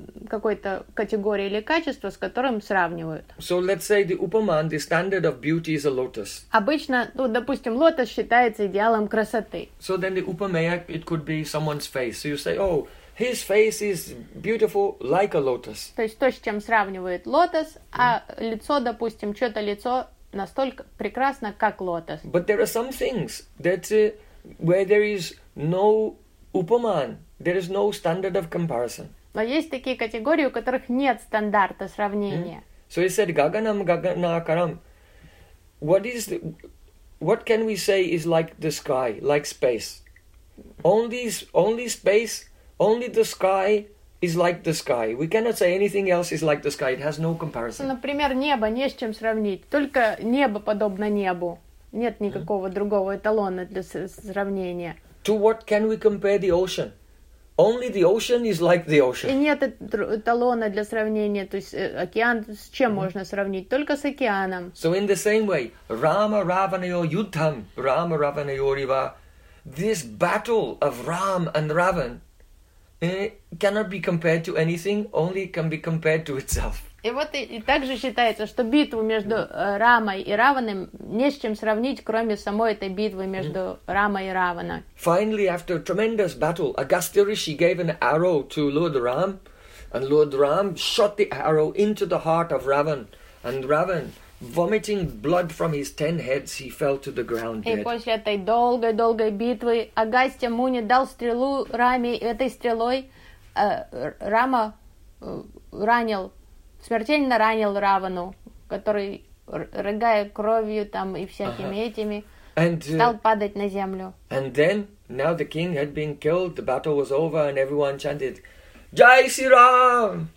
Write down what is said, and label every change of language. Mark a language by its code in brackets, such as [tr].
[ru] какой-то категории или качества, с которым сравнивают. [en] So let's say the Upaman, the standard of beauty is a lotus. [ru] Обычно, ну, допустим, лотос считается идеалом красоты. [en] So then the Upameya, it could be someone's face. So you say, oh, his face is beautiful like a lotus. [ru] То есть то, с чем сравнивают лотос, а лицо, допустим, чьё-то лицо настолько прекрасно, как лотос. [en] But there are some things that where there is no Upaman, there is no standard of comparison. [ru] Но есть такие категории, у которых нет стандарта сравнения. Mm. [en] So he said, [sa] Gaganam Gaganakaram. [en] What can we say is like the sky, like space? Only space, only the sky is like the sky. We cannot say anything else is like the sky. It has no comparison. [ru] Например, небо не с чем сравнить. Только небо подобно небу. Нет никакого другого эталона для сравнения. [en] To what can we compare the ocean? Only the ocean is like the ocean. [ru] И нет эталона для сравнения, то есть океан с чем можно сравнить? Только с океаном. [en] So in the same way, [sa] Rama Ravanayo Yuddham, Rama Ravanayo Riva, [en] this battle of Ram and Ravan cannot be compared to anything, only can be compared to itself. [ru] И вот и также считается, что битву между Рамой и Раваном не с чем сравнить, кроме самой этой битвы между Рамой и Раваном. [en] Finally, after a tremendous battle, Agastya Rishi gave an arrow to Lord Ram, and Lord Ram shot the arrow into the heart of Ravan, and Ravan, vomiting blood from his 10 heads, he fell to the ground dead. [ru] И после этой долгой-долгой битвы Агастья Муни дал стрелу Раме, этой стрелой Рама ранил. Смертельно ранил Равану, который, рыгая кровью там и всякими этими, стал падать на землю. [en] And then, now the king had been killed, the battle was over, and everyone chanted, Jai Shri Ram!